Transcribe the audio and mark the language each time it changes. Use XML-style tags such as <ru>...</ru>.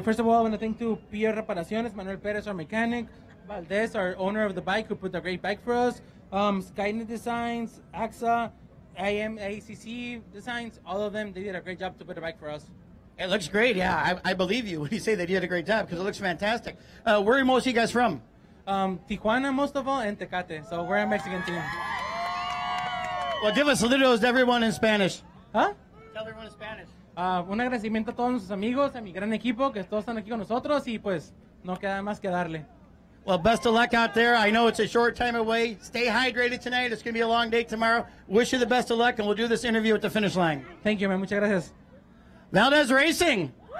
<en>First of all, I want to thank to Pierre Reparaciones, Manuel Perez, our mechanic, Valdez, our owner of the bike, who put a great bike for us, Skynet Designs, AXA, ACC Designs, all of them, they did a great job to put a bike for us. It looks great, yeah. I believe you when you say they did a great job because it looks fantastic. Where are most of you guys from? Tijuana, most of all, and Tecate. So we're a Mexican team. Well, give us saludos to everyone in Spanish. Huh? Tell everyone in Spanish.</en> <es>Un agradecimiento a todos nuestros amigos, a mi gran equipo, que todos están aquí con nosotros, y pues no queda más que darle.</es> <en>Well, best of luck out there. I know it's a short time away. Stay hydrated tonight. It's going to be a long day tomorrow. Wish you the best of luck, and we'll do this interview at the finish line. Thank you, man.</en> <es>Muchas gracias.</es> <en>Valdez Racing.</en>